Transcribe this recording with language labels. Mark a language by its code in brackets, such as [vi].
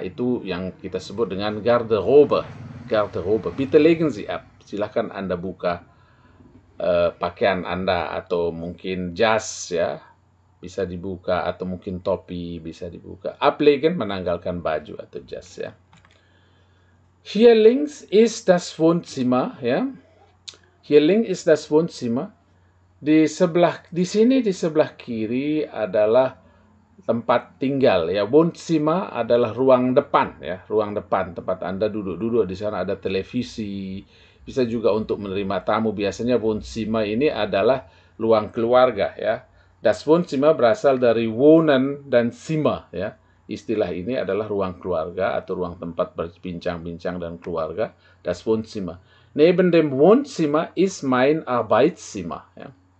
[id] Itu yang kita sebut dengan Garderobe. Garderobe. [de] Bitte legen Sie ab. [id] Silahkan Anda buka pakaian Anda, atau mungkin jas, ya, bisa dibuka, atau mungkin topi bisa dibuka. Ablegen, menanggalkan baju atau jas, ya. [de] Hier links ist das Wohnzimmer, ya. Hier links ist das Wohnzimmer. [id] Di sini di sebelah kiri adalah tempat tinggal, ya. Wohnzimmer adalah ruang depan, ya, ruang depan tempat Anda duduk. Di sana ada televisi, bisa juga untuk menerima tamu. Biasanya Wohnzimmer ini adalah ruang keluarga, ya. Das Wohnzimmer berasal dari wohnen dan Zimmer, ya. Istilah ini adalah ruang keluarga atau ruang tempat berbincang-bincang dan keluarga. [de] Das Wohnzimmer. Neben dem Wohnzimmer ist mein Arbeitszimmer, [id] ya.